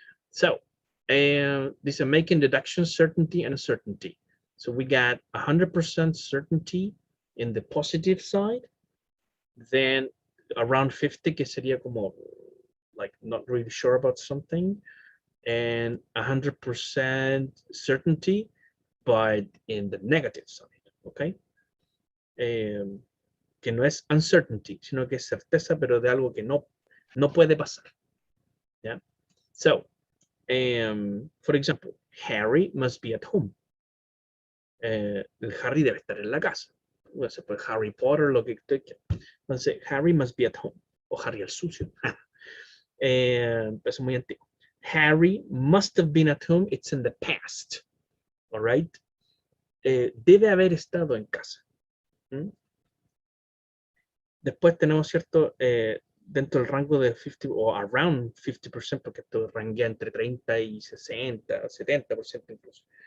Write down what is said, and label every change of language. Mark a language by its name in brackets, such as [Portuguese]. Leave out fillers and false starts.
[English] So, this is making deduction certainty and uncertainty. So we got 100% certainty in the positive side, then around 50, [Spanish] que sería como [English] like not really sure about something, and 100% certainty, but in the negative side, okay? [Spanish] Que no es uncertainty, sino que es certeza, pero de algo que no puede pasar. [English] Yeah. So, for example, Harry must be at home. [Spanish] El Harry debe estar en la casa. Se puede Harry Potter, lo que usted quiera. Entonces, [English] Harry must be at home. [Spanish] O Harry el sucio. Eso es muy antiguo. [English] Harry must have been at home. It's in the past. All right. [Spanish] Debe haber estado en casa. ¿Mm? Después tenemos, ¿cierto? Dentro del rango de 50 o around 50%, porque esto ranguea entre 30 y 60, 70% incluso.